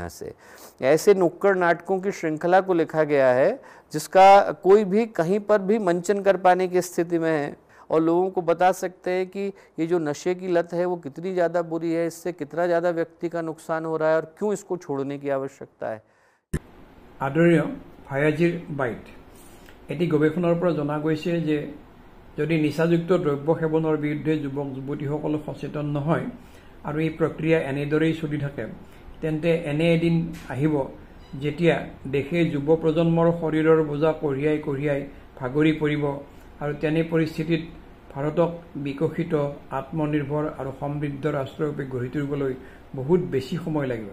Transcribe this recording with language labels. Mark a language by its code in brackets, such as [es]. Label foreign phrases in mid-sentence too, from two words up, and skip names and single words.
[hi] यहाँ से ऐसे नुक्कड़ नाटकों की श्रृंखला को लिखा गया है जिसका कोई भी कहीं पर भी मंचन कर पाने की स्थिति में है और लोगों को बता सकते हैं कि ये जो नशे की लत है वो कितनी ज़्यादा बुरी है, इससे कितना ज़्यादा व्यक्ति का नुकसान हो रहा है और क्यों इसको छोड़ने की आवश्यकता है। [as] आदरणीय ভায়াজীৰ বাইট, এটি গৱেষণাৰ পৰা জনা গৈছে যে যদি নিচাযুক্ত দ্ৰব্য সেৱনৰ বিৰুদ্ধে যুৱক যুৱতীসকল সচেতন নহয় আৰু এই প্ৰক্ৰিয়া এনেদৰেই চলি থাকে তেন্তে এনে এদিন আহিব যেতিয়া দেশে যুৱ প্ৰজন্মৰ শৰীৰৰ বোজা কঢ়িয়াই কঢ়িয়াই ভাগৰি পৰিব আৰু তেনে পৰিস্থিতিত ভাৰতক বিকশিত আত্মনিৰ্ভৰ আৰু সমৃদ্ধ ৰাষ্ট্ৰৰূপে গঢ়ি তুলিবলৈ বহুত বেছি সময় লাগিব।